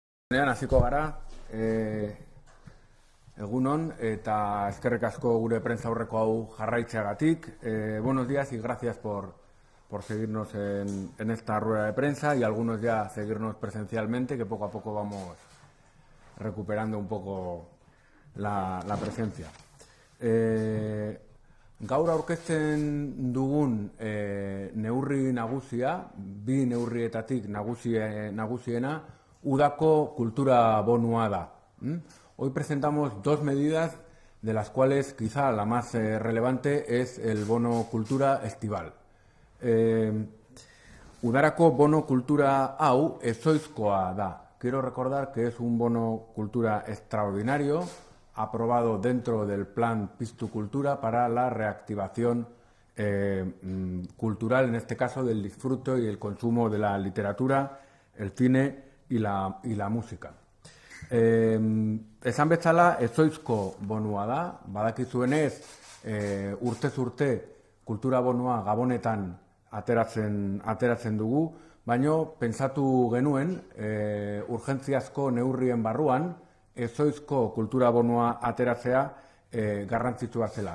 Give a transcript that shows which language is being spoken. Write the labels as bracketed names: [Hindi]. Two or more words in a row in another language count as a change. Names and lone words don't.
[Basque] Hasiko gara, egunon, eta eskerrik asko gure prensa aurreko hau jarraitzeagatik. [Spanish] Buenos días y gracias por seguirnos en esta rueda de prensa y algunos ya seguirnos presencialmente, que poco a poco vamos recuperando un poco la presencia. [Basque] Gaur aurkezten dugun neurri nagusia, bi neurrietatik nagusiena, udako kultura bonua da. [Spanish] Hoy presentamos dos medidas, de las cuales quizá la más relevante es el bono cultura estival. [Basque] Udarako bono kultura hau ezoizkoa da. [Spanish] Quiero recordar que es un bono cultura extraordinario, aprobado dentro del plan Piztu Kultura para la reactivación cultural, en este caso del disfrute y el consumo de la literatura, el cine y la música. [Basque] Esan bezala, ezoizko bonua da, badakizuenez, urtez urte kultura bonua Gabonetan ateratzen dugu, baino pentsatu genuen urgentziazko neurrien barruan ezoizko kultura bonua ateratzea garrantzitsua zela.